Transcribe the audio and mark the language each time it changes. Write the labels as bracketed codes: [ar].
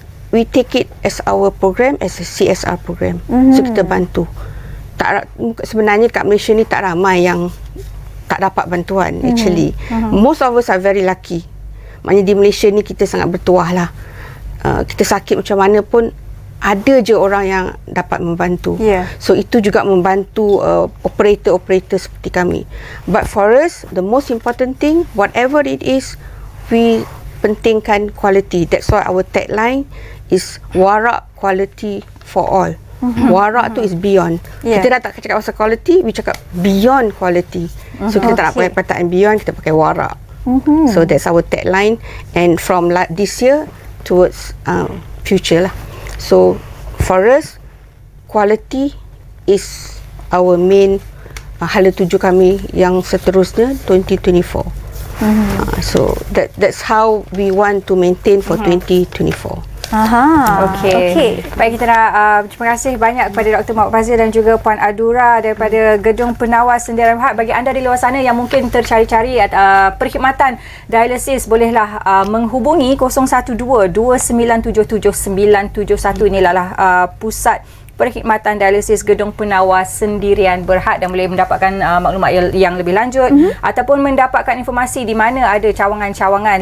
[en] we take it as our program, as a CSR program. So [ms] kita bantu. Sebenarnya kat Malaysia ni tak ramai yang tak dapat bantuan actually. [en] Most of us are very lucky. [ms] Maknanya di Malaysia ni kita sangat bertuah lah. Kita sakit macam mana pun ada je orang yang dapat membantu. So itu juga membantu operator-operator seperti kami. [en] But for us, the most important thing, whatever it is, we pentingkan quality. That's why our tagline is warak quality for all. [ms] Warak tu [en] is beyond. [ms] Kita dah tak cakap pasal quality, we cakap beyond quality. So kita tak nak pakai perkataan beyond, kita pakai warak. [en] So that's our tagline. And from this year towards future lah. So for us, quality is our main [ms] hala tuju kami yang seterusnya [en] 2024. So that's how we want to maintain for 2024. [ms] Okey. Baik, kita nak terima kasih banyak kepada Dr. Mak Fazil dan juga Puan Adura daripada Gedung Penawar Sdn Bhd. Bagi anda di luar sana yang mungkin tercari-cari perkhidmatan dialisis, bolehlah menghubungi 012-2977-971. Inilah pusat perkhidmatan dialisis Gedung Penawar Sdn Bhd, dan boleh mendapatkan maklumat yang lebih lanjut ataupun mendapatkan informasi di mana ada cawangan-cawangan.